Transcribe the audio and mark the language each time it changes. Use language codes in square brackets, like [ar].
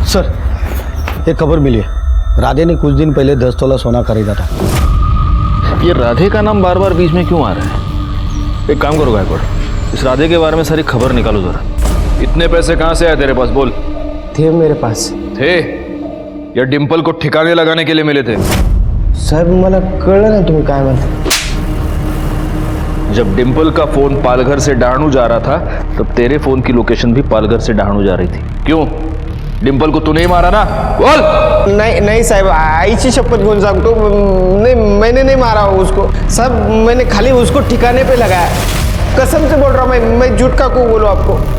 [hi] Sir एक खबर मिली है, राधे ने कुछ दिन पहले 10 तोला सोना खरीदा था। ये राधे का नाम बार बार बीच में क्यों आ रहा है? एक काम करो गायकवाड़, इस राधे के बारे में सारी खबर निकालो जरा। इतने पैसे कहाँ से आए तेरे पास? बोल। थे मेरे पास। थे या डिंपल को ठिकाने लगाने के लिए मिले थे? [mr] साहेब मला कळलं नाही तुम्ही काय म्हणता। [hi] जब डिंपल का फोन पालघर से डहाणू जा रहा था तब तेरे फोन की लोकेशन भी पालघर से डहाणू जा रही थी। क्यों? डिंपल को तू नहीं मारा ना? बोल। नहीं साहब, [mr] आईची शपथ घेऊन सांगतो, [hi] नहीं मैंने नहीं मारा उसको साहब, मैंने खाली उसको ठिकाने पे लगाया, कसम से बोल रहा हूँ मैं झूठ का क्यों बोलूँ आपको।